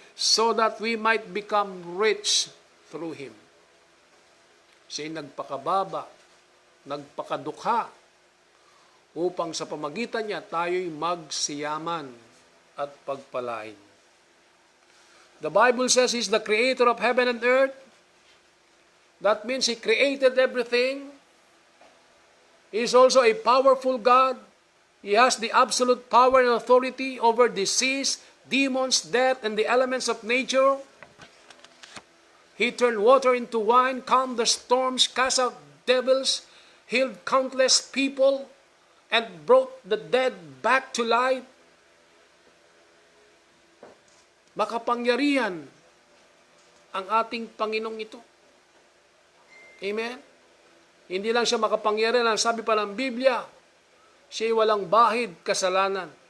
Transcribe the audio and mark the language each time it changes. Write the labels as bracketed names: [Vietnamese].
[English] So that we might become rich through Him. [Filipino] Siya'y nagpakababa, nagpakadukha, upang sa pamagitan niya tayo'y magsiyaman at pagpalain. [English] The Bible says He's the creator of heaven and earth. That means He created everything. He is also a powerful God. He has the absolute power and authority over disease, demons, death, and the elements of nature. He turned water into wine, calmed the storms, cast out devils, healed countless people, and brought the dead back to life. [Filipino] Makapangyarihan ang ating Panginoong ito. Amen? Hindi lang siya makapangyarihan. Ang sabi pa ng Biblia, siya'y walang bahid kasalanan.